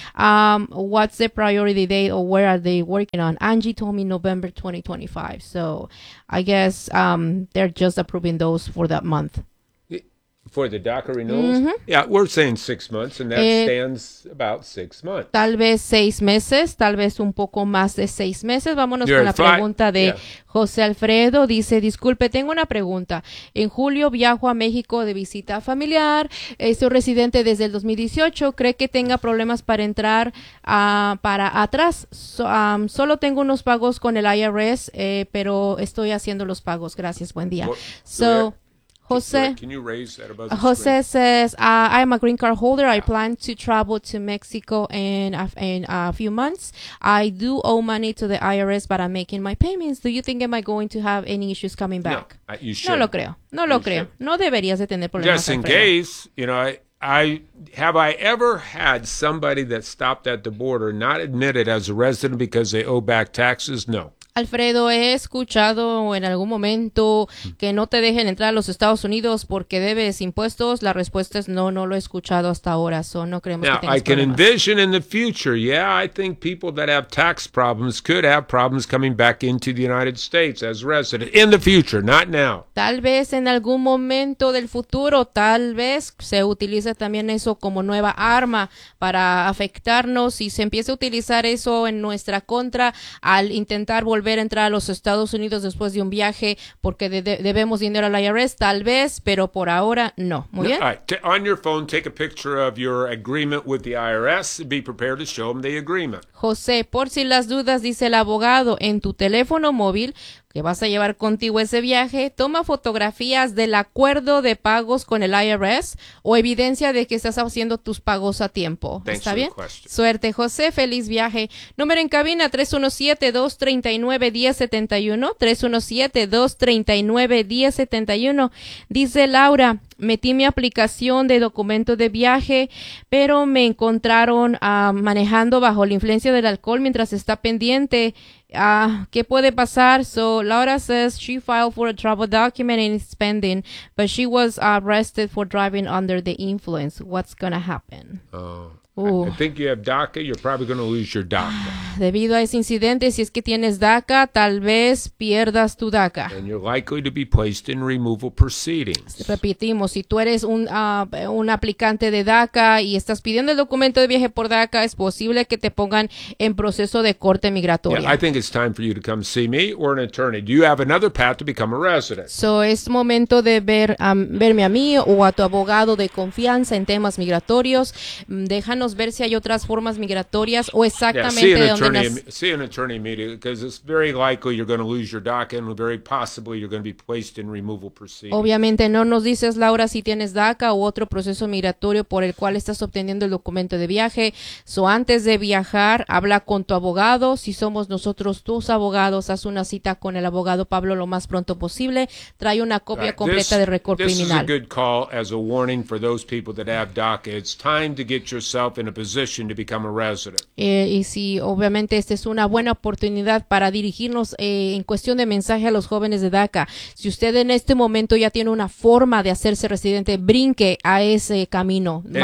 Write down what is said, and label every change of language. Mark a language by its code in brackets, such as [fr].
[en] What's the priority date or where are they working on? Angie told me November 2025. So I guess they're just approving those for that month. For the DACA renewals? Mm-hmm. Yeah, we're saying 6 months, and that stands about 6 months. [es] Tal vez 6 meses, tal vez un poco más de 6 meses. Vámonos con la pregunta de José Alfredo. Dice, disculpe, tengo una pregunta. En julio viajo a México de visita familiar. Soy residente desde el 2018. ¿Cree que tenga problemas para entrar para atrás? Solo tengo unos pagos con el IRS, pero estoy haciendo los pagos. Gracias, buen día. [en] Jose says, I'm a green card holder. I plan to travel to Mexico in a few months. I do owe money to the IRS, but I'm making my payments. Do you think am I going to have any issues coming back? No, you should. [es] No deberías de tener problemas. [en] Just in case, you know, have I ever had somebody that stopped at the border not admitted as a resident because they owe back taxes? No. [es] Alfredo, he escuchado en algún momento que no te dejen entrar a los Estados Unidos porque debes impuestos. La respuesta es no lo he escuchado hasta ahora. So no creemos [en] Now, [es] que tengas [en] I can [es] problemas. [en] Envision in the future. Yeah, I think people that have tax problems could have problems coming back into the United States as resident in the future, not now. [es] Tal vez en algún momento del futuro, tal vez se utilice también eso como nueva arma para afectarnos y se empiece a utilizar eso en nuestra contra al intentar volver a entrar a los Estados Unidos después de un viaje porque debemos dinero al IRS, tal vez, pero por ahora no. Muy bien. [en] All right. On your phone, take a picture of your agreement with the IRS. Be prepared to show them the agreement. [es] José, por si las dudas, dice el abogado, en tu teléfono móvil, que vas a llevar contigo ese viaje, toma fotografías del acuerdo de pagos con el IRS o evidencia de que estás haciendo tus pagos a tiempo. [en] Thanks [es] ¿Está bien? [en] Question. [es] Suerte, José. Feliz viaje. Número en cabina, 317-239-1071. 317-239-1071. Dice Laura, metí mi aplicación de documento de viaje, pero me encontraron manejando bajo la influencia del alcohol mientras está pendiente. ¿Qué puede pasar? [en] So Laura says she filed for a travel document and it's pending, but she was arrested for driving under the influence. What's going to happen? I think you have DACA. You're probably going to lose your DACA. [es] Debido a ese incidente, si es que tienes DACA, tal vez pierdas tu DACA. [en] And you're likely to be placed in removal proceedings. [es] Repetimos, si tú eres un aplicante de DACA y estás pidiendo el documento de viaje por DACA, es posible que te pongan en proceso de corte migratoria. [en] Yeah, I think it's time for you to come see me or an attorney. Do you have another path to become a resident? [es] So, es momento de verme a mí o a tu abogado de confianza en temas migratorios. Déjanos ver si hay otras formas migratorias o exactamente [en] yeah, see an attorney immediately because it's very likely you're going to lose your DACA and very possibly you're going to be placed in removal proceedings. [es] Obviamente no nos dices, Laura, si tienes DACA o otro proceso migratorio por el cual estás obteniendo el documento de viaje. So antes de viajar, habla con tu abogado. Si somos nosotros tus abogados, haz una cita con el abogado Pablo lo más pronto posible. Trae una copia completa de récord criminal. [en] This is a good call as a warning for those people that have DACA. It's time to get yourself in a position to become a resident. [es] Obviamente esta es una buena oportunidad para dirigirnos en cuestión de mensaje a los jóvenes de DACA. Si usted en este momento ya tiene una forma de hacerse residente, brinque a ese camino.